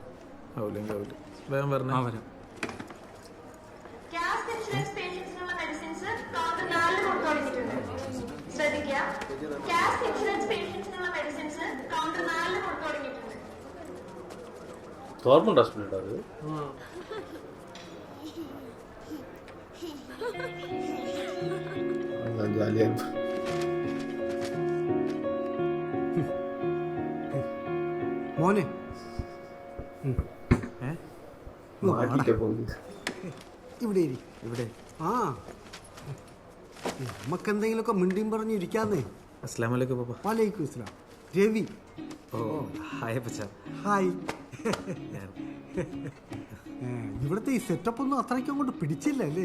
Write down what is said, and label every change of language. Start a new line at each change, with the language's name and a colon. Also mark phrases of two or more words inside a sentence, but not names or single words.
Malayalam: ആവില്ലെങ്കിൽ ആവില്ല, വേഗം വരണേ. വരാം.
English: government hospital അത്.
Tamil: ஜாலியா இருக்கும்.
Malayalam: മോനെ
Tamil: மாட்டிட்ட போகுது.
Malayalam: ഇവിടെ ഇവിടെ നമുക്ക് എന്തെങ്കിലുമൊക്കെ മിണ്ടിയും പറഞ്ഞു ഇരിക്കാന്നേ.
Arabic: السلام عليكم പാപ്പ. وعليكم إسلام. രവി.
Malayalam: ഓ ഹായ് പച്ച. ഹായ്. ഇവിടുത്തെ ഈ സെറ്റപ്പ് ഒന്നും അത്രയ്ക്കും കൊണ്ട് പിടിച്ചില്ല അല്ലേ?